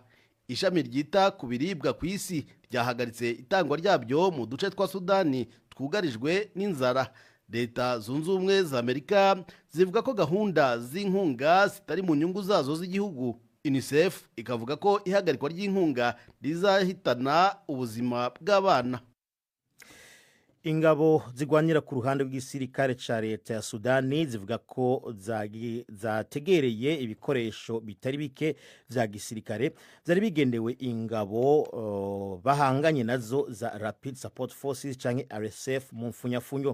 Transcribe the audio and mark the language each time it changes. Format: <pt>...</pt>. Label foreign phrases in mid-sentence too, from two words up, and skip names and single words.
<rw>Ishami ryita ku biribwa ku isi ryahagaritse itangwa ryabyo mu duce twa Sudani twugarijwe n'inzara. Leta Zunze Ubumwe za Amerika zivuga ko gahunda z'inkunga zitari mu nyungu zazo z'igihugu. UNICEF ikavuga ko ihagarikwa ry'inkunga rizahitana ubuzima bw'abana.</rw> <rn>Ingabo zigwanira ku ruhande rw'igisirikare ca leta ya Sudani zivuga ko zategereye ibikoresho bitari bike vya gisirikare vyari bigendewe ingabo bahanganye nazo za Rapid Support Forces canke RSF mu mfunyafunyo.</rn>